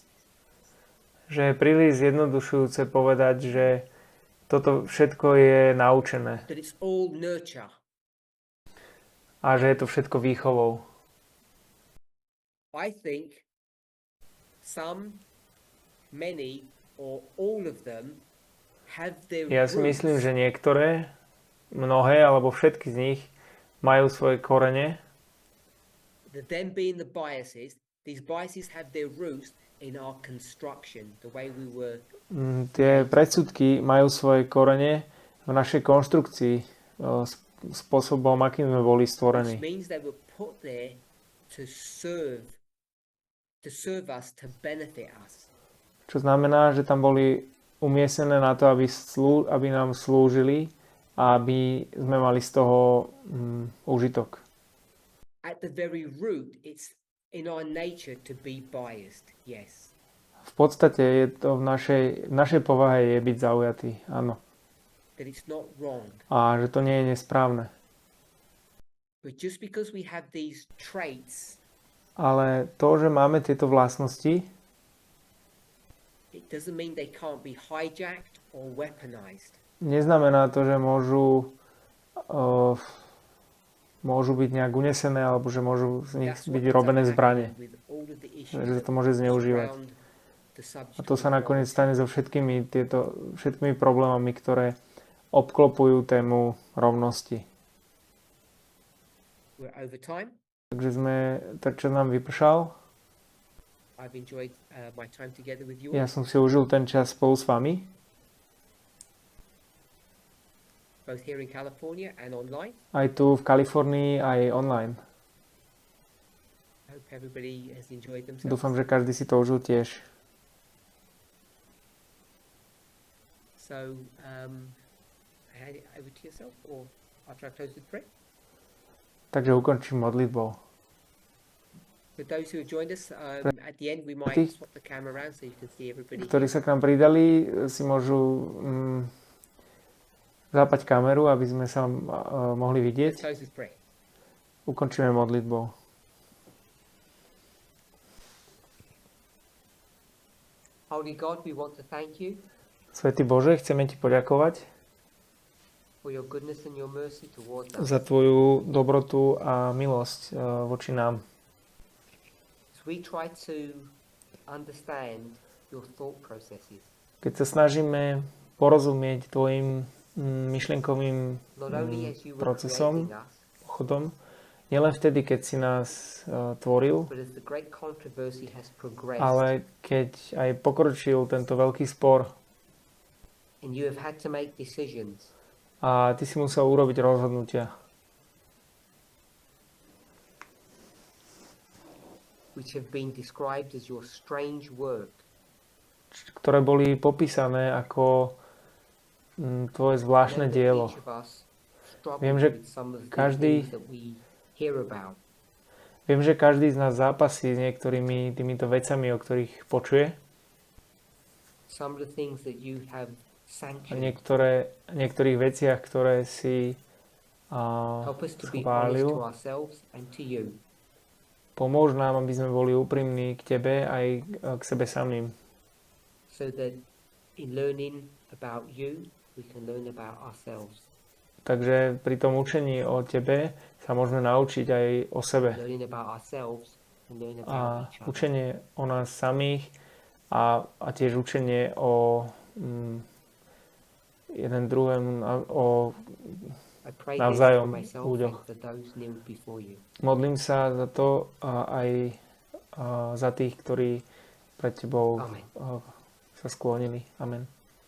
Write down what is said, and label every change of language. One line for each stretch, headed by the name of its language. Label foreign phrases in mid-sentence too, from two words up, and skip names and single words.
Slovak: že je príliš zjednodušujúce povedať, že toto všetko je naučené
English: That it's all nurture.
Slovak: a že je to všetko výchovou.
English: I think some, many, or all of them have their
Slovak: Ja si
English: roots
Slovak: myslím, že niektoré, mnohé alebo všetky z nich majú svoje korene,
English: that them being the biases, these biases have their roots in our construction, the way we were.
Slovak: Tie predsudky majú svoje korene v našej konštrukcii, spôsobom, akým sme boli
English: Which
Slovak: stvorení.
English: means they were put there to serve us, to benefit us.
Slovak: Čo znamená, že tam boli umiestnené na to, aby nám slúžili a aby sme mali z toho užitok.
English: At the very root, it's in our nature to be biased, yes.
Slovak: V podstate je to v našej povahe je byť zaujatý, áno.
English: That it's not wrong.
Slovak: A že to nie je nesprávne.
English: But just because we have these traits,
Slovak: Ale to, že máme tieto vlastnosti,
English: it doesn't mean they can't be hijacked or weaponized.
Slovak: neznamená to, že môžu byť nejak unesené alebo že môžu z nich
English: That's
Slovak: byť
English: what
Slovak: robené
English: ends up
Slovak: zbranie.
English: happening with all of the issues
Slovak: Že sa to
English: that
Slovak: môže zneužívať.
English: surround the subject
Slovak: A to
English: of
Slovak: sa nakoniec
English: equality.
Slovak: stane so všetkými problémami, ktoré obklopujú tému rovnosti.
English: We're over time.
Slovak: Takže tak čas nám vypršal.
English: I've enjoyed my time together with you.
Slovak: Ja som si užil ten čas spolu s vami,
English: Both here in California and online.
Slovak: aj tu v Kalifornii, aj online.
English: I hope everybody has enjoyed themselves.
Slovak: Dúfam, že každý si to užil tiež.
English: So, hand it over to yourself, or after I close with prayer.
Slovak: Takže ukončím modlitbou.
English: For those who have joined us, at the end we might
Slovak: Tých,
English: swap the camera around so you can see everybody.
Slovak: ktorí sa k nám pridali, si môžu zapať kameru, aby sme sa mohli
English: Let's
Slovak: vidieť.
English: close with prayer.
Slovak: Ukončíme modlitbou.
English: Holy God, we want to thank you
Slovak: Svätý Bože, chceme ti poďakovať
English: for your goodness and your mercy towards us.
Slovak: za tvoju dobrotu a milosť voči nám.
English: As we try to understand your thought processes,
Slovak: Keď sa snažíme porozumieť tvojim myšlienkovým
English: not only as you were
Slovak: procesom,
English: creating us,
Slovak: chodom, nielen vtedy, keď si nás tvoril,
English: but as the great controversy has progressed,
Slovak: ale keď aj pokročil tento veľký spor
English: and you have had to make decisions,
Slovak: a ty si musel urobiť rozhodnutia,
English: which have been described as your strange work.
Slovak: ktoré boli popísané ako tvoje zvláštne dielo. Viem, že každý- Viem, že každý z nás zápasí s niektorými týmito vecami, o ktorých počuje. A niektorých veciach, ktoré si schválil. Pomôž nám, aby sme boli úprimní k tebe aj k sebe samým.
English: So that in learning about you, we can learn about ourselves.
Slovak: Takže pri tom učení o tebe sa môžeme naučiť aj o sebe.
English: Learning about ourselves and learn
Slovak: A
English: about each other.
Slovak: učenie o nás samých a tiež učenie o jeden druhému,
English: I pray this for
Slovak: navzájom
English: myself
Slovak: ľuďoch.
English: and for those kneeled before you.
Slovak: Modlím sa za to aj za tých, ktorí pred tebou
English: Amen.
Slovak: sa sklonili. Amen.